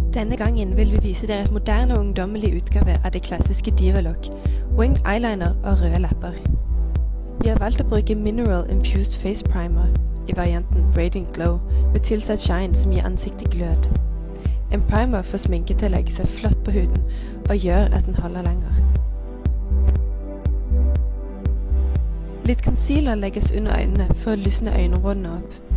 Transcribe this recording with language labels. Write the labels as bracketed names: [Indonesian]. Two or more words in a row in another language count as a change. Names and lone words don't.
[Norwegian] Denne gangen vil vi vise dere et moderne og ungdommelig utgave av det klassiske Diva-look, [English] winged eyeliner [Norwegian] og røde lepper. Vi har valgt å bruke Mineral Infused Face Primer i varianten Radiant Glow med tilsatt shine som gir ansiktet glød. En primer får sminke til å legge seg flott på huden og gjør at den holder lenger. Litt concealer legges under øynene for å lysne øyenområdene opp.